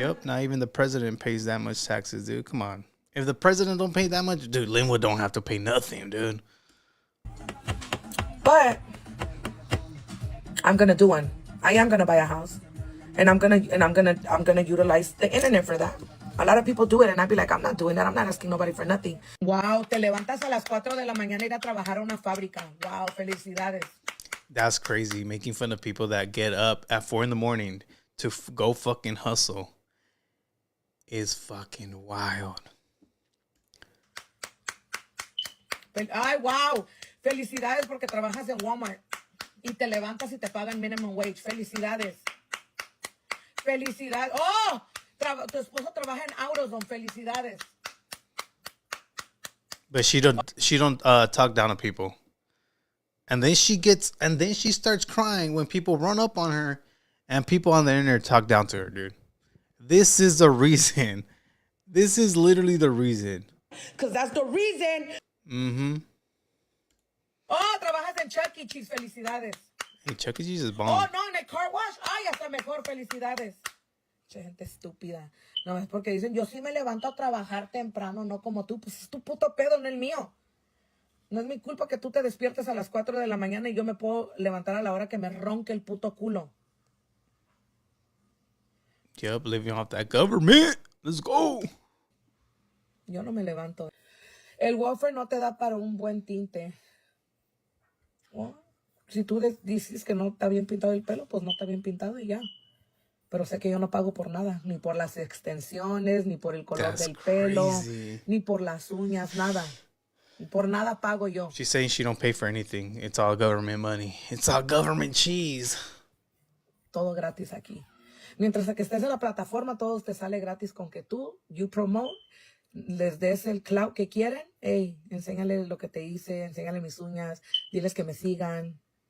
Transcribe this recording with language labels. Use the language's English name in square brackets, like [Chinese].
[English] Yep, not even the president pays that much taxes, dude. Come on. If the president don't pay that much, dude, Lynwood don't have to pay nothing, dude. But I'm gonna do one. I am gonna buy a house. And I'm gonna utilize the internet for that. A lot of people do it, and I'd be like, I'm not doing that. I'm not asking nobody for nothing. [Spanish] Wow, te levantas a las 4 de la mañana ir a trabajar a una fábrica. Wow, felicidades. [English] That's crazy. Making fun of people that get up at 4 in the morning to go fucking hustle is fucking wild. Ay, wow. [Spanish] Felicidades porque trabajas en Walmart. Y te levantas y te pagan [English] minimum wage. [Spanish] Felicidades. Felicidades. Oh, tu esposo trabaja en AutoZone. Felicidades. [English] But she don't talk down to people. And then she starts crying when people run up on her and people on the internet talk down to her, dude. This is the reason. This is literally the reason. Because that's the reason. Mm-hmm. [Spanish] Oh, trabajas en Chuck E. Cheese. Felicidades. [English] Hey, Chuck E. Cheese is bomb. [Spanish] Oh, no, en el car wash. Ay, hasta mejor. Felicidades. Che, gente estúpida. No, es porque dicen, yo sí me levanto a trabajar temprano, no como tú. Pues es tu puto pedo, no el mío. No es mi culpa que tú te despiertes a las 4 de la mañana y yo me puedo levantar a la hora que me ronque el puto culo. [English] Yep, living off that government. Let's go. [Spanish] Yo no me levanto. El welfare no te da para un buen tinte. Oh, si tú dices que no está bien pintado el pelo, pues no está bien pintado y ya. Pero sé que yo no pago por nada. Ni por las extensiones, ni por el color del pelo, ni por las uñas, nada. Por nada pago yo. [English] She's saying she don't pay for anything. It's all government money. It's all government cheese. [Spanish] Todo gratis aquí. Mientras que estés en la plataforma, todo te sale gratis con que [English] you promote, [Spanish] les des el clout que quieren. Hey, enséñale lo que te hice, enséñale mis uñas, diles que me sigan.